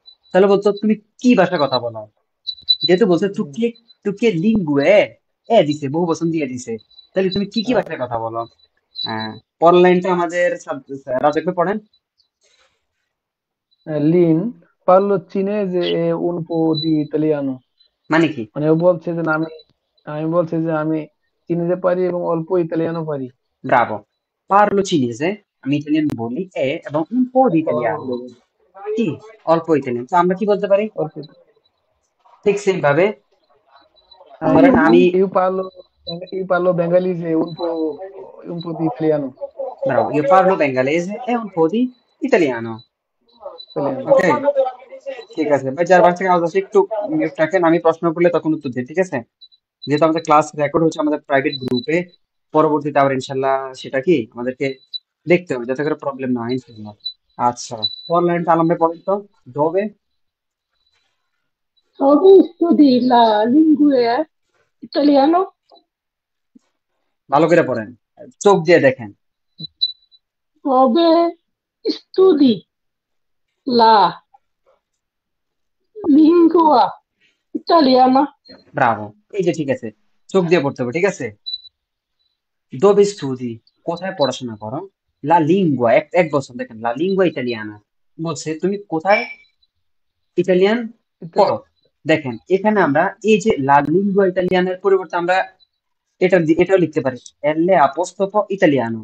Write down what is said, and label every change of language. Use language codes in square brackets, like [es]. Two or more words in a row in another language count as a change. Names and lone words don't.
[bn] তাহলে বলতো তুমি কি ভাষায় কথা বলো। যেহেতু বলছে [it] tu che tu che lingue, [bn] এ দিছে, বহু বচন দিয়ে দিছে, তাহলে তুমি কি কি ভাষায় কথা বলো। হ্যাঁ, পরের লাইনটা আমাদের রাজাক ভাই পড়েন। [it] lin parlo cinese e un po' di italiano। [bn] মানে কি? মানে ও বলছে যে না, আমি আমি বলছে যে আমি চিনিতে পারি এবং অল্প ইতালিয়ানও পারি। ব্রাভো। [it] parlo cinese, [bn] আমি ইতালিয়ান বলি, এবং [it] un po' di italiano, [bn] কি অল্প ইতালিয়ান। তো আমরা কি বলতে পারি? অল্প। ঠিক সেম ভাবে হ্যাঁ, ধরেন আমি, [it] io parlo bengalese un po' di italiano। bravo, io parlo bengalese e un po' di italiano। ইতালিয়ানো। [bn] ওকে, ঠিক আছে ভাই। যার বাস থেকে আওয়াজ আসে একটু মিউট রাখেন, আমি প্রশ্ন করলে তখন উত্তর দিই, ঠিক আছে? যেহেতু আমাদের ক্লাস রেকর্ড হচ্ছে আমাদের প্রাইভেট গ্রুপে, পরবর্তীতে আবার ইনশাল্লাহ সেটা কি আমাদেরকে দেখতে হবে যাতে করে প্রবলেম না হয় ইনশাল্লাহ। আচ্ছা, লাইনটা আলম ভাই পড়েন তো। ডবে। [it] Dove studi la lingua italiano? [bn] ভালো করে পড়েন, চোখ দিয়ে দেখেন। [it] Dove studi la lingua italiana? ব্রাভো। [bn] এই যে ঠিক আছে, চোখ দিয়ে পড়তে হবে, ঠিক আছে। [it] dove studi, [bn] কোথায় পড়াশোনা করো? [it] la lingua, [bn] এক এক বছর। দেখেন [it] la lingua italiana, [bn] বলছে তুমি কোথায় ইতালিয়ান পড়ো। দেখেন এখানে আমরা এই যে [it] la lingua [bn] ইতালিয়ানের পরিবর্তে আমরা এটাও লিখতে পারি, [it] elle apostrofo italiano.